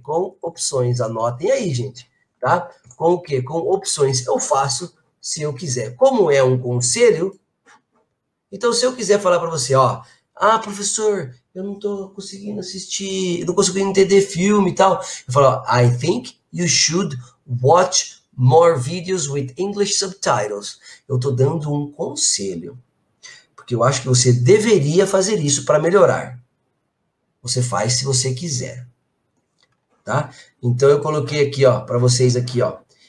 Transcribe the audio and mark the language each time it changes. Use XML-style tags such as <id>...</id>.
<pt>Com opções. Anotem aí, gente, tá? Com o quê? Com opções. Eu faço se eu quiser. Como é um conselho, então se eu quiser falar para você, ó, ah, professor, eu não tô conseguindo assistir, não consigo entender filme e tal. Eu falo, ó,</pt> <en>I think you should watch more videos with English subtitles.</en> <pt>Eu tô dando um conselho. Porque eu acho que você deveria fazer isso para melhorar. Você faz se você quiser. Tá? Então eu coloquei aqui, ó, para vocês aqui, ó.</pt>